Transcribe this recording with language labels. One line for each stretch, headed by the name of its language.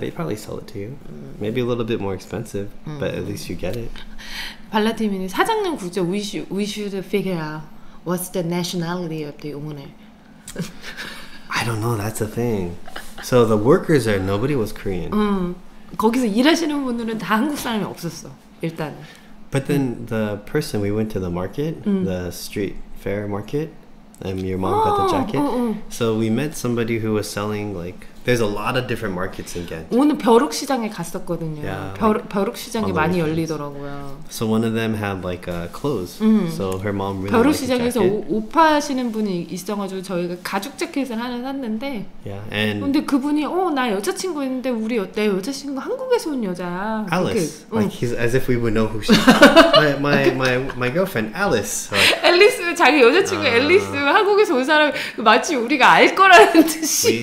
English: They probably sell it to you. Maybe a little bit more expensive, but at least you get it.
Korean: 발라팀이 사장님 구조
English: we should figure out what's the nationality of the owner. I don't know. That's the thing. So the workers there, nobody was Korean.
Korean: 거기서 일하시는 분들은 다 한국 사람이 없었어. 일단.
English: But then the person, we went to the market, the street fair market, and your mom got the jacket. So we met somebody who was selling like, there's a lot of different markets in Ghent.
Korean: 오늘 벼룩시장에 갔었거든요.
English: Yeah,
Korean: 벼룩시장이 많이 열리더라고요.
English: So one of them had like clothes. So her mom really liked the
Korean: 벼룩시장에서
English: jacket.
Korean: 옷 파시는 분이 있어가지고 저희가 가죽 자켓을 하나 샀는데
English: Yeah, and
Korean: 근데 그분이 나 여자친구 있는데 내 여자친구 한국에서 온 여자야.
English: Alice, like he's as if we would know who she. my girlfriend Alice.
Korean: 앨리스 자기 여자친구 앨리스 한국에서 온 사람 마치 우리가 알 거라는 듯이.